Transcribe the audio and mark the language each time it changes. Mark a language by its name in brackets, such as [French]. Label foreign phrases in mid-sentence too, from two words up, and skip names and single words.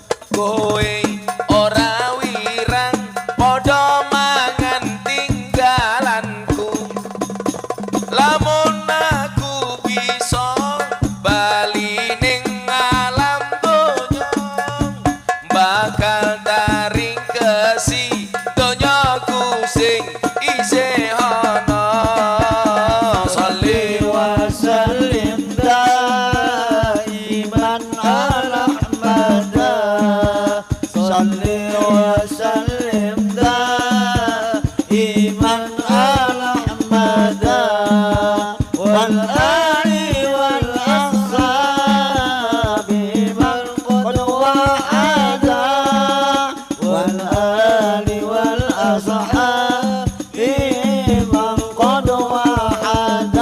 [Javanese] kowe ora wirang padha mangan tinggalanku lamun aku bisa bali ning alam donya bakal taring kesi donyaku sing isih ana salli [Arabic] وسلم دائما على أحمد صل وسلم دائما على أحمد والآل والأصحاب من قد وحدا والآل والأصحاب من قد وحدا